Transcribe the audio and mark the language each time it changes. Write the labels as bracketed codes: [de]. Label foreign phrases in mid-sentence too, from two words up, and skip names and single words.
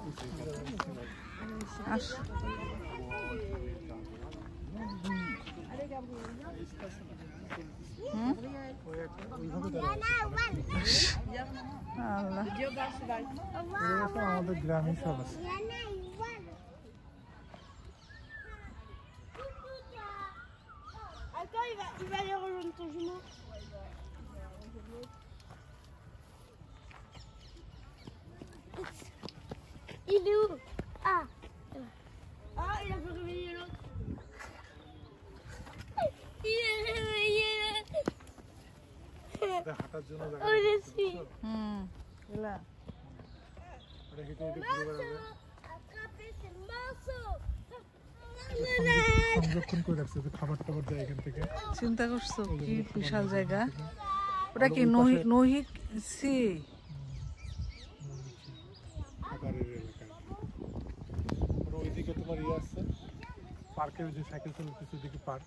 [bn] আস ওইভাবে দাঁড়ায় আছে। আল্লাহ, এগুলো তো আমাদের গ্রামে সব আছে। [fr] Attends, il va aller rejoindre ton jumeau. Il est où? Ah. Ah, il a fait réveiller l'autre. Il est réveillé. [bn] এটা হাঁটার জন্য জায়গা [fr] Oh, je suis. এলা [bn] এটা হেঁটে হেঁটে ঘুরে বেড়াবে। [fr] Attrapez ces morceaux. [bn] সংরক্ষণ করে রাখছে যে খাবার টাবার যায় এখান থেকে। চিন্তা করছো কি বিশাল জায়গা। ওটা কি নহিক সি খাবারের এলাকা। আর ওইদিকে তোমার ইয়ে আছে পার্কের যে সাইকেল চালাচ্ছে ওইদিকে পার্ক।